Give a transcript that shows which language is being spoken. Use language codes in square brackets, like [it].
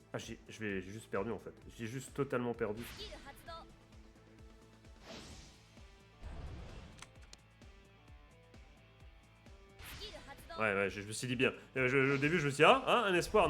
[fr] Ah, j'ai juste perdu en fait. J'ai juste totalement perdu. [ja] スキル発動 スキル発動 [fr] Ouais, je me suis dit bien. Au début, je me suis dit, ah, un espoir.